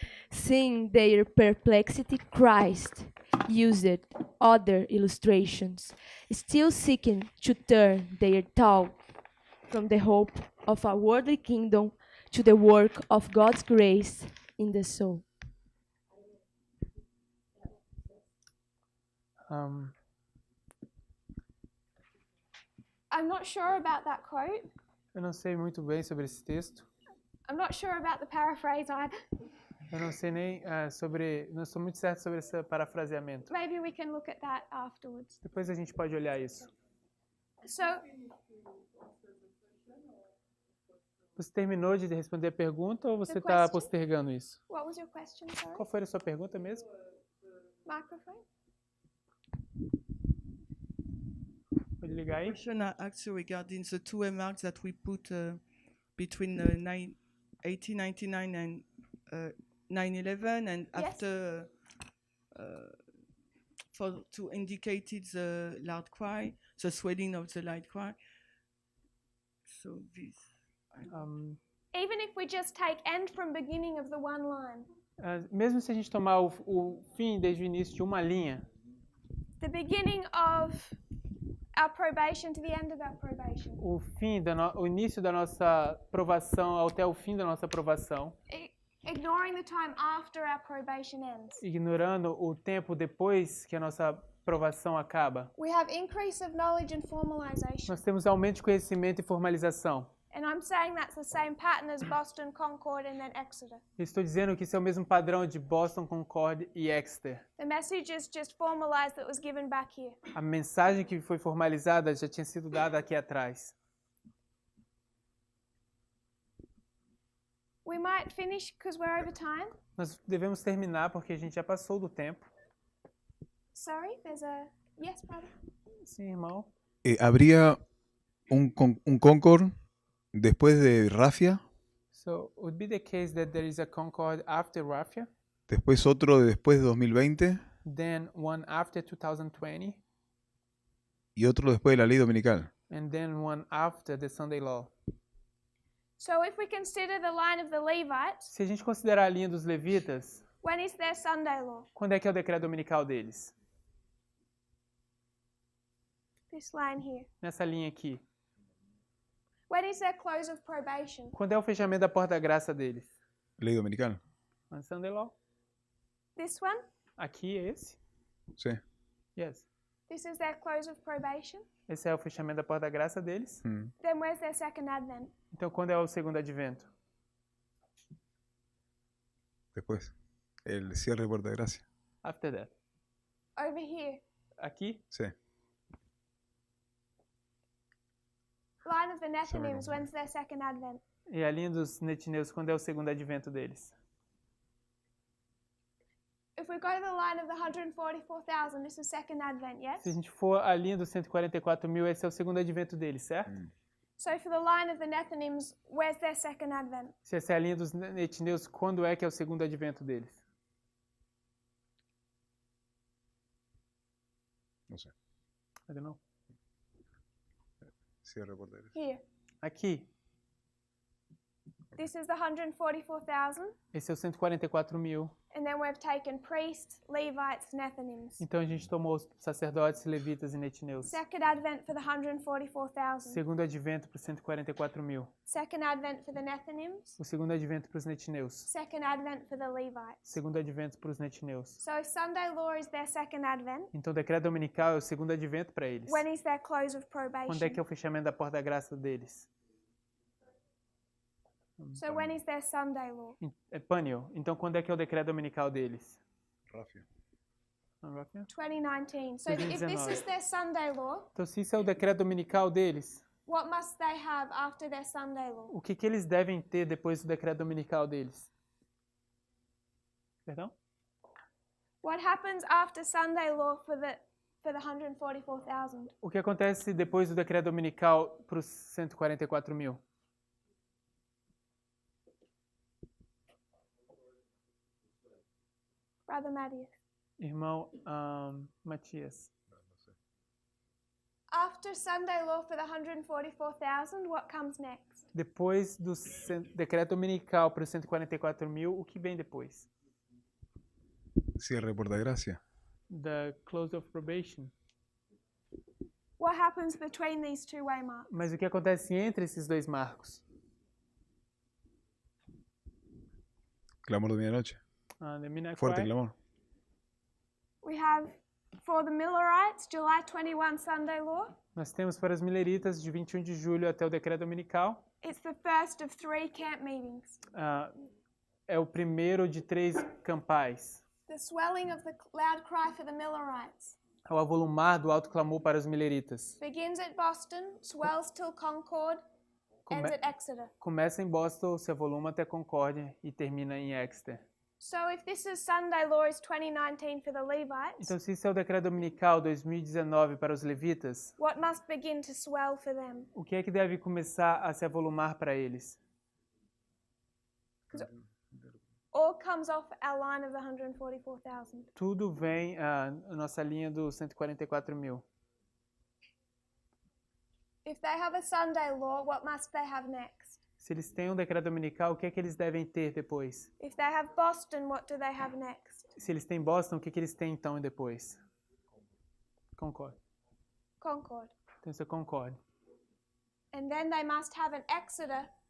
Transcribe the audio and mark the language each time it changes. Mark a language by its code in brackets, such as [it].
[en] Seeing their perplexity, Christ used other illustrations, still seeking to turn their thought from the hope of a worldly kingdom to the work of God's grace in the soul. I'm not sure about that quote. [pt] Eu não sei muito bem sobre esse texto. [en] I'm not sure about the paraphrase either. [pt] Eu não sei nem não estou muito certo sobre esse parafraseamento. [en] Maybe we can look at that afterwards. [pt] Depois a gente pode olhar isso. [en] So, [pt] Você terminou de responder a pergunta ou você [en] The [pt] está [en] question? [pt] postergando isso? [en] what was your question, sorry? [pt] Qual foi a sua pergunta mesmo? [en] Microphone? [pt] Pode ligar aí? [en] Question actually regarding the two remarks that we put between 1899 and 9/11, and Yes. after to indicate the loud cry, the swelling of the loud cry. So this. Even if we just take end from beginning of the one line, [pt] Mesmo se a gente tomar o fim desde o início de uma linha, [en] the beginning of our probation to the end of our probation, [pt] o início da nossa provação até o fim da nossa provação, [en] ignoring the time after our probation ends, [pt] ignorando o tempo depois que a nossa provação acaba, [en] we have increase of knowledge and formalization. [pt] nós temos aumento de conhecimento e formalização. [en] And I'm saying that's the same pattern as Boston, Concord, and then Exeter. [pt] Estou dizendo que isso é o mesmo padrão de Boston, Concord e Exeter. [en] The message is just formalized that was given back here. [pt] A mensagem que foi formalizada já tinha sido dada aqui atrás. [en] We might finish because we're over time. [pt] Nós devemos terminar porque a gente já passou do tempo. [en] Sorry, there's a... Yes, brother? [pt] Sim, irmão. [es] ¿Habría un Concord después de Rafia? [en] So, would be the case that there is a Concord after Rafia, [es] Después otro después de 2020 [en] then one after 2020, [es] y otro después de la ley dominical. [en] and then one after the Sunday Law. So if we consider the line of the Levites, [pt] Se a gente considerar a linha dos levitas, [en] when is their Sunday law? [pt] quando é que é o decreto dominical deles? [en] This line here. [pt] Nessa linha aqui. [en] When is their close of probation? [pt] Quando é o fechamento da porta da graça deles? [es] Ley dominical. [en] On Sunday Law. This one? [pt] Aqui é esse? [es] Sí. [en] Yes. This is their close of probation? [pt] Esse é o fechamento da porta da graça deles. [en] Then where's their second advent? [pt] Então, quando é o segundo advento? [es] Después. El cierre de puerta de gracia. [en] After that. Over here. [pt] Aqui? [es] Sí. [en] Line of the Nethinims, when's their second advent? [pt] E a linha dos netineus, quando é o segundo advento deles? [en] If we go to the line of the 144,000, this is second advent, yes? [pt] Se a gente for a linha dos 144 mil, esse é o segundo advento deles, certo? [en] So for the line of the Nethinims, where's their second advent? [pt] Se essa é a linha dos netineus, quando é que é o segundo advento deles? [es] No sé. [en] I don't know. [es] Cierre de puerta de gracia. [en] Here. [pt] Aqui. [en] This is the 144,000. [pt] Esse é o 144 mil. [en] And then we've taken priests, Levites, Nethinims. [pt] Então a gente tomou os sacerdotes, levitas e netineus. [en] Second advent for the 144,000. [pt] Segundo advento para os 144.000. [en] Second advent for the Nethinims. [pt] O segundo advento para os netineus. [en] Second advent for the Levites. [pt] Segundo advento para os netineus. [en] So Sunday law is their second advent. [pt] Então o decreto dominical é o segundo advento para eles. [en] When is their close of probation? [pt] Quando é que é o fechamento da porta da graça deles? [en] So when is their Sunday law? [pt] É Pânio. Então quando é que é o decreto dominical deles? Ráfia. 2019. [en] So if this is their Sunday law, [pt] Então se isso é o decreto dominical deles, [en] what must they have after their Sunday law? [pt] o que eles devem ter depois do decreto dominical deles? Perdão? [en] What happens after Sunday law for the 144,000? [pt] O que acontece depois do decreto dominical para os 144.000? [en] Brother Matthew. [pt] Irmão Matias. [en] After Sunday law for the 144,000, what comes next? [pt] Depois do decreto dominical para os 144.000, o que vem depois? [es] Cierre de porta de gracia. [en] The close of probation. What happens between these two waymarks? [pt] Mas o que acontece entre esses dois marcos? [es] Clamor de medianoche. [en] The midnight [es] Fuerte [en] cry. [es] clamor. [en] We have for the Millerites, July 21 Sunday law. [pt] Nós temos para os mileritas de 21 de julho até o decreto dominical. [en] It's the first of 3 camp meetings. [pt] É o primeiro de 3 campais. [en] The swelling of the loud cry for the Millerites. [pt] É o avolumar do alto clamor para os mileritas. [en] Begins at Boston, swells till Concord, ends at Exeter. [pt] Começa em Boston, se avoluma até Concórdia e termina em Exeter. [en] So if this is Sunday law is 2019 for the Levites, [pt] Então, se isso é o decreto dominical 2019 para os levitas, [en] what must begin to swell for them? [pt] o que é que deve começar a se avolumar para eles? [en] All comes off our line of the 144,000. [pt] Tudo vem a nossa linha dos 144.000. [en] If they have a Sunday law, what must they have next? [pt] Se eles têm um decreto dominical, o que é que eles devem ter depois? [en] If they have Boston, what do they have next? [pt] Se eles têm Boston, o que é que eles têm então depois? [en] Concord. Concord. [pt] Então isso é Concord. [en] And then they must have an Exeter